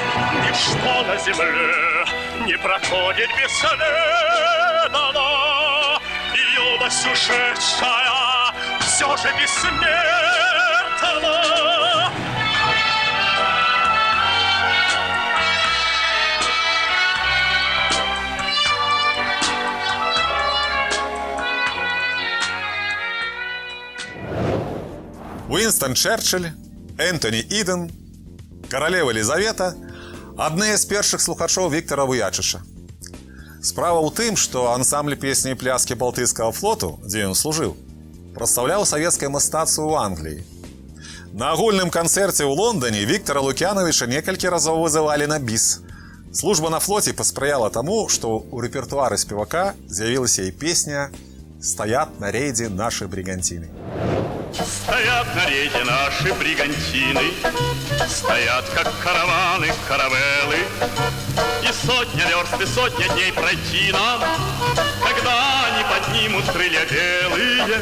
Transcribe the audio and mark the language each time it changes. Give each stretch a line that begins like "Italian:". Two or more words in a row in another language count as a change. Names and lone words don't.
Russian: Ничто на земле не проходит бесследно, и юность ушедшая все же бессмертна. Уинстон Черчилль,
Belarusian: Энтоні Іден, каралева Елізавета – адны з першых слухачоў Віктара Вуячыча. Справа ў тым, што ансамбль песні і пляскі Балтыйскага флоту, дзе ён служыў, прадстаўляў савецкае мастацтва ў Англіі. На агульным канцэрце ў Лондоне Віктара Лукьяновіча некалькі разоў вызывалі на біс. Служба на флоце паспрыяла таму, што ў рэпертуары спевака з'явілася і песня «Стоят на рейде наши бригантины».
Russian: Стоят на рейде наши бригантины, стоят, как караваны, каравеллы, и сотня верст, и сотня дней пройти нам, когда они поднимут крылья белые.